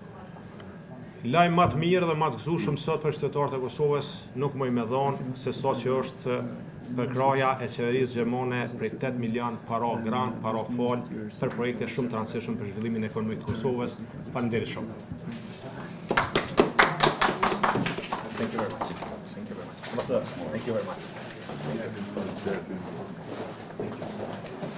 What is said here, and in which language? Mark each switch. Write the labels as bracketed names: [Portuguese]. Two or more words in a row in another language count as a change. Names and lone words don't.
[Albanian] Lajm më të mirë dhe më të gëzueshëm sot për qytetarët e Kosovës nuk më i me dhonë se sa që është përkraja e qeverisë gjermane prej 8 milion para grant, para fal për projekte shumë të rëndësishme për zhvillimin ekonomik të Kosovës. Faleminderit shumë. [English] Thank you very much. Thank you very much. Ambassador, thank you very much.